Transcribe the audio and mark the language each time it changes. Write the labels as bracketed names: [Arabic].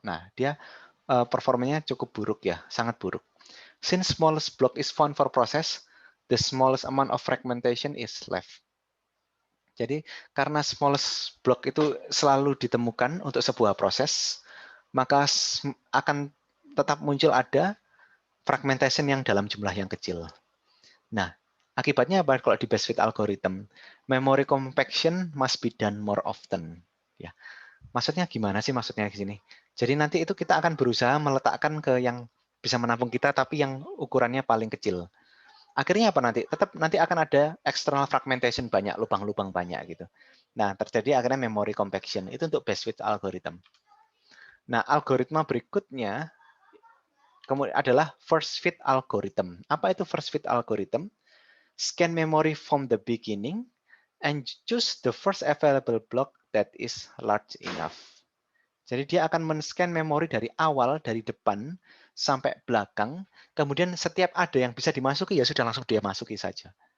[Indonesian] Nah, dia performanya cukup buruk ya, sangat buruk. [English] Since smallest block is found for process, the smallest amount of fragmentation is left. [Indonesian] Jadi karena smallest block itu selalu ditemukan untuk sebuah proses, maka akan tetap muncul ada fragmentation yang dalam jumlah yang kecil. Nah, akibatnya apa kalau di best fit algorithm? [English] Memory compaction must be done more often. [Indonesian] Ya, maksudnya gimana sih maksudnya di sini? Jadi nanti itu kita akan berusaha meletakkan ke yang bisa menampung kita, tapi yang ukurannya paling kecil. Akhirnya apa nanti? Tetap nanti akan ada external fragmentation banyak, lubang-lubang banyak gitu. Nah, terjadi akhirnya memory compaction. Itu untuk best fit algorithm. Nah, algoritma berikutnya adalah first fit algorithm. Apa itu first fit algorithm? [English] Scan memory from the beginning and choose the first available block that is large enough. [Indonesian] Jadi dia akan men-scan memori dari awal, dari depan sampai belakang, kemudian setiap ada yang bisa dimasuki, ya sudah langsung dia masuki saja.